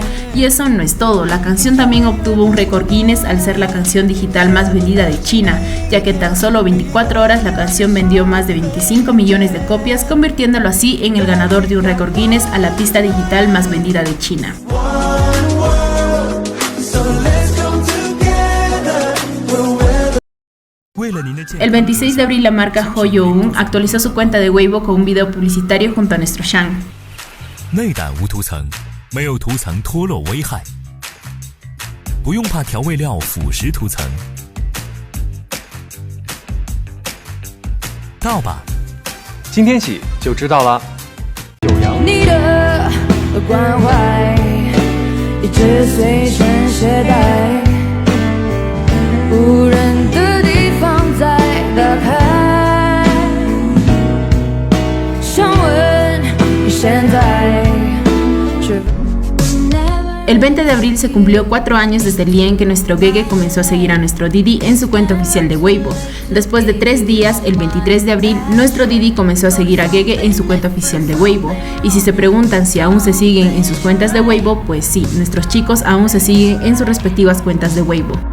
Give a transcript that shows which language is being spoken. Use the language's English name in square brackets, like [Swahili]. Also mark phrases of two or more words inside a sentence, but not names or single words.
[Spanish] Y eso no es todo, la canción también obtuvo un récord Guinness al ser la canción digital más vendida de China, ya que en tan solo 24 horas la canción vendió más de 25 millones de copias, convirtiéndolo así en el ganador de un récord Guinness a la pista digital más vendida de China. El 26 de abril la marca Hoyoung actualizó su cuenta de Weibo con un video publicitario junto a nuestro Shan. [Chinese] 内胆无涂层，没有涂层脱落危害，不用怕调味料腐蚀涂层。到吧，今天起就知道了。九阳。关怀一直随身携带，无人的地方再打开，想问你现在。 [Spanish] El 20 de abril se cumplió 4 años desde el día en que nuestro Gege comenzó a seguir a nuestro Didi en su cuenta oficial de Weibo. Después de 3 días, el 23 de abril, nuestro Didi comenzó a seguir a Gege en su cuenta oficial de Weibo. Y si se preguntan si aún se siguen en sus cuentas de Weibo, pues sí, nuestros chicos aún se siguen en sus respectivas cuentas de Weibo.